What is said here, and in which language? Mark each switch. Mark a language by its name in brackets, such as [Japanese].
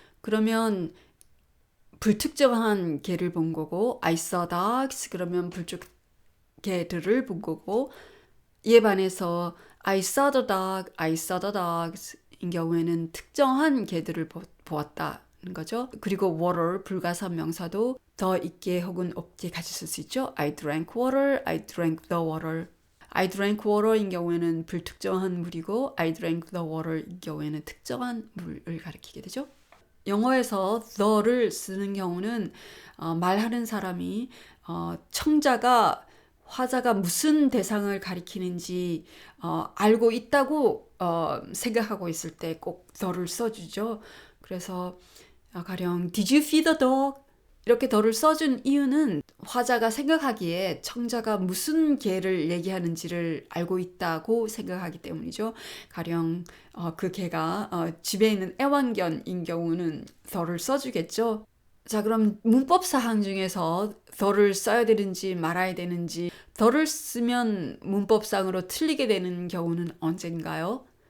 [Korean] 그러면 불특정한 개를 본 거고 [English] I saw dogs [Korean] 그러면 불특정 개들을 본 거고, 이에 반해서 [English] I saw the dog, I saw the dogs [Korean] 인 경우에는 특정한 개들을 보았다는 거죠. 그리고 water, 불가산 명사도 더 있게 혹은 없게 같이 쓸 수 있죠. [English] I drank water, I drank the water. I drank water [Korean] 인 경우에는 불특정한 물이고 [English] I drank the water [Korean] 인 경우에는 특정한 물을 가리키게 되죠. 영어에서 the를 쓰는 경우는 말하는 사람이 청자가 화자가 무슨 대상을 가리키는지 알고 있다고 생각하고 있을 때 꼭 the를 써주죠. 그래서 가령 [English] Did you feed the dog? [Korean] 이렇게 the를 써준 이유는 화자가 생각하기에 청자가 무슨 개를 얘기하는지를 알고 있다고 생각하기 때문이죠. 가령 그 개가 집에 있는 애완견인 경우는 the를 써주겠죠. 자, 그럼 문법 사항 중에서 the를 써야 되는지 말아야 되는지, the를 쓰면 문법상으로 틀리게 되는 경우는 언젠가요?